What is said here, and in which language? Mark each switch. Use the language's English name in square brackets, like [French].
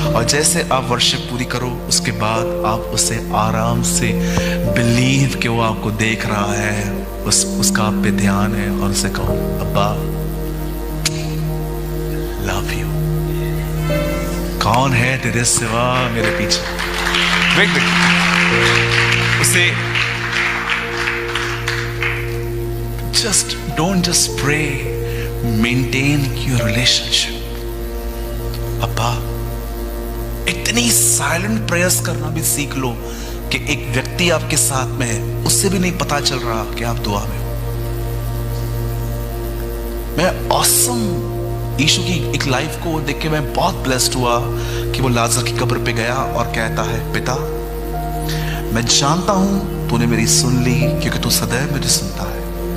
[Hindi] और जैसे आप वर्शिप पूरी करो, उसके बाद आप उसे आराम से बिलीव कि वो आपको देख रहा है, उसका आप पे ध्यान है, और उसे कहो, अब्बा [English] Love you. [Hindi] कौन है तेरे सिवा मेरे पीछे? [English] Wait. उसे don't just pray, maintain your relationship. [Hindi] अब्बा, इतनी साइलेंट प्रेयर्स करना भी सीख लो कि एक व्यक्ति आपके साथ में है, उससे भी नहीं पता चल रहा कि आप दुआ में हो। मैं ऑसम यीशु की एक लाइफ को देख के मैं बहुत ब्लेस्ड हुआ कि वो लाजर की कब्र पे गया और कहता है, पिता मैं जानता हूं तूने मेरी सुन ली, क्योंकि तू सदैव मुझे सुनता है।